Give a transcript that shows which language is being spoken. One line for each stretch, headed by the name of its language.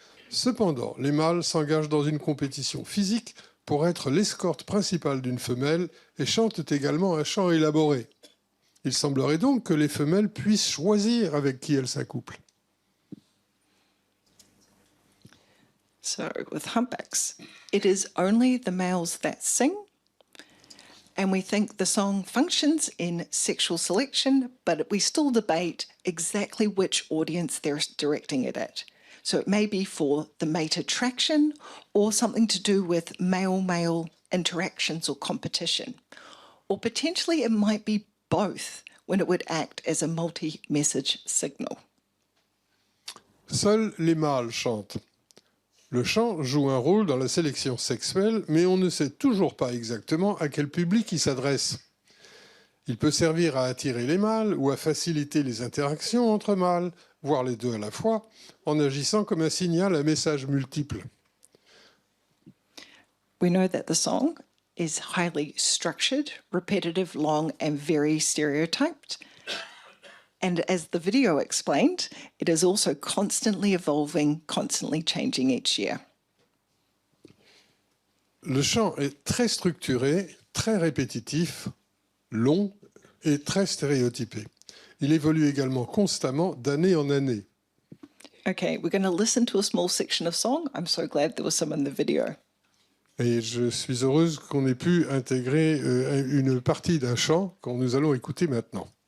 French: Cependant, les mâles s'engagent dans une compétition physique pour être l'escorte principale d'une femelle et chantent également un chant élaboré. Il semblerait donc que les femelles puissent choisir avec qui elles s'accouplent.
English: So with humpbacks, it is only the males that sing, and we think the song functions in sexual selection, but we still debate exactly which audience they're directing it at. So it may be for the mate attraction or something to do with male-male interactions or competition. Or potentially it might be both when it would act as a multi-message signal.
French: Seuls les mâles chantent. Le chant joue un rôle dans la sélection sexuelle, mais on ne sait toujours pas exactement à quel public il s'adresse. Il peut servir à attirer les mâles ou à faciliter les interactions entre mâles, voire les deux à la fois, en agissant comme un signal à message multiple.
English: We know that the song is highly structured, repetitive, long, and very stereotyped. And as the video explained, it is also constantly evolving, constantly changing each year.
French: Le chant est très structuré, très répétitif, long et très stéréotypé. Il évolue également constamment d'année en année.
English: Okay, we're going to listen to a small section of song. I'm so glad there was some in the video.
French: Et je suis heureuse qu'on ait pu intégrer une partie d'un chant que nous allons écouter maintenant.